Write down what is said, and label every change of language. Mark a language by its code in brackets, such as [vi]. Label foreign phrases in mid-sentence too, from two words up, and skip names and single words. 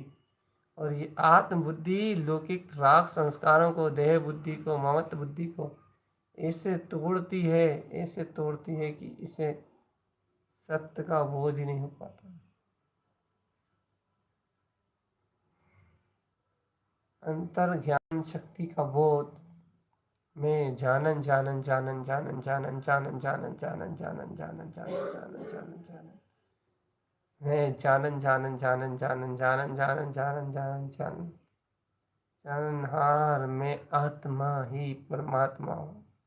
[hi] और ये आत्मबुद्धि लौकिक राग संस्कारों को, देह बुद्धि को, ममत्व बुद्धि को ऐसे तोड़ती है, ऐसे तोड़ती है कि इसे सत्य का बोध ही नहीं हो पाता। अंतर ज्ञान शक्ति का बोध में जानन जानन जानन जानन जानन जानन जानन जानन जानन जानन जानन जानन जानन जानन, मैं जानन जानन जानन जानन जानन जानन जानन जानन जानन जाननहार, मैं आत्मा ही परमात्मा हूँ।